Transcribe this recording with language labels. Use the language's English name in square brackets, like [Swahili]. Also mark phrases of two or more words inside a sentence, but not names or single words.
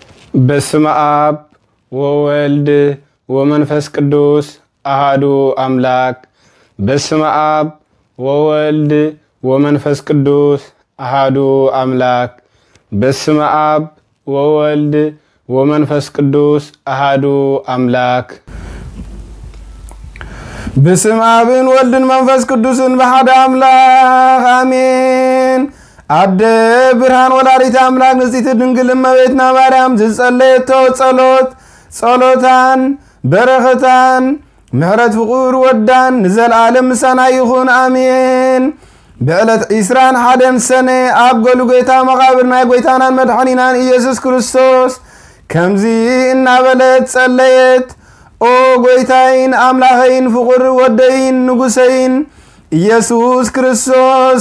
[Geez] በስመ አብ ወወልድ ወመንፈስ ቅዱስ አሐዱ አምላክ። በስመ አብ ወወልድ ወመንፈስ ቅዱስ አሐዱ አምላክ። በስመ አብ ወወልድ ወመንፈስ ቅዱስ አሐዱ አምላክ። በስመ አብ ወወልድ መንፈስ ቅዱስን በአሐዱ አምላክ አሜን። አደ ብርሃን ወላዲተ አምላክ [Tigrinya] ንጽሕት ድንግል እመቤትና ማርያም ዝጸለየቶ ጸሎታን በረከታን ምሕረት ፍቁር ወዳን ንዘለዓለም ምሳና ይኹን አሜን። በዕለት ኢስራን ሓደን ሰነ ኣብ ጎልጎታ መቃብር ናይ ጎይታናን መድኃኒናን ኢየሱስ ክርስቶስ ከምዚ እናበለት ጸለየት። ኦ ጎይታይን አምላኸይን ፍቁር ወደይን ንጉሰይን ኢየሱስ ክርስቶስ